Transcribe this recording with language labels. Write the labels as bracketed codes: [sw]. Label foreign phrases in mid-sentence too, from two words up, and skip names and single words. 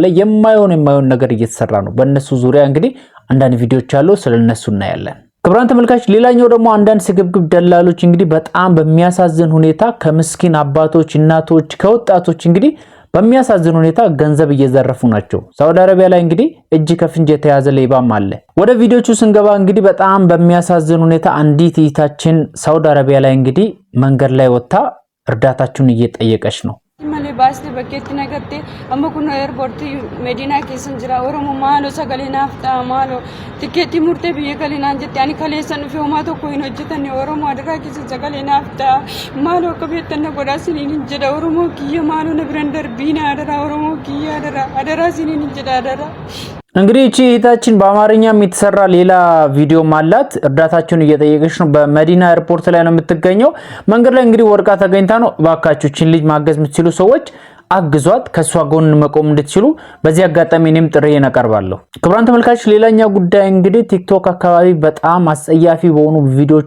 [am] የማይሆን ነገር እየተሰራ ነው። በእነሱ ዙሪያ እንግዲህ አንዳንድ ቪዲዮዎች አሉ፣ ስለነሱ እናያለን። ክብራን ተመልካቾች ሌላኛው ደግሞ አንዳንድ ስግብግብ ደላሎች እንግዲህ በጣም በሚያሳዝን ሁኔታ ከምስኪን አባቶች፣ እናቶች፣ ከወጣቶች እንግዲህ በሚያሳዝን ሁኔታ ገንዘብ እየዘረፉ ናቸው። ሳውዲ አረቢያ ላይ እንግዲህ እጅ ከፍንጅ የተያዘ ሌባም አለ። ወደ ቪዲዮቹ ስንገባ እንግዲህ በጣም በሚያሳዝን ሁኔታ አንዲት እህታችን ሳውዲ አረቢያ ላይ እንግዲህ መንገድ ላይ ወጣ እርዳታችሁን እየጠየቀች ነው። [om] malee baasne bakkeetti nagatte amma kun airportii medina keessan jira oromo maalo sagalinaaf ta'a maalo tikeetti murtee biyya galinaan jette ani kaleessan dhufe homaa tokko hin hojjetanne oromo adaraa keessa sagalinaaf ta'a maalo akka beektanna godhaa siniin jedha oromo kiyya maalo na biran darbiina adaraa oromo kiyya adaraa siniin jedha adaraa [am] እንግዲህ እቺ እህታችን በአማርኛም የተሰራ ሌላ ቪዲዮ ማላት እርዳታችሁን እየጠየቀች ነው። በመዲና ኤርፖርት ላይ ነው የምትገኘው። መንገድ ላይ እንግዲህ ወርቃ ተገኝታ ነው። ባካችሁ እቺን ልጅ ማገዝ የምትችሉ ሰዎች አግዟት፣ ከሷ ጎን መቆም እንድትችሉ በዚህ አጋጣሚ እኔም ጥሪዬን አቀርባለሁ። ክብራን ተመልካቾች ሌላኛው ጉዳይ እንግዲህ ቲክቶክ አካባቢ በጣም አስጸያፊ በሆኑ ቪዲዮዎች